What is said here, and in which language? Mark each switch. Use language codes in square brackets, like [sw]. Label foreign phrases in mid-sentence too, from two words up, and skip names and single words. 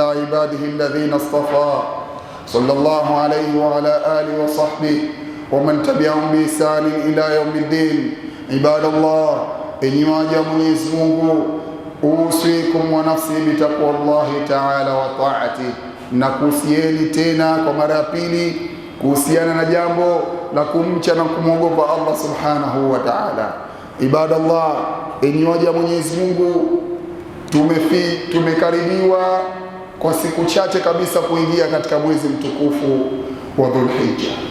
[ar] عباده الذين اصطفى صلى الله عليه وعلى آله وصحبه ومن تبعهم بإحسان إلى يوم الدين. عباد الله، [sw] enyi waja Mwenyezi Mungu, [ar] أوصيكم ونفسي بتقوى الله تعالى وطاعته, [sw] na kuhusieni tena kwa mara ya pili kuhusiana na jambo la kumcha na kumwogopa Allah [ar] سبحانه وتعالى. [sw] Ibadallah, enyi waja Mwenyezi Mungu, tumekaribiwa kwa siku chache kabisa kuingia katika mwezi mtukufu wa Dhulhijja.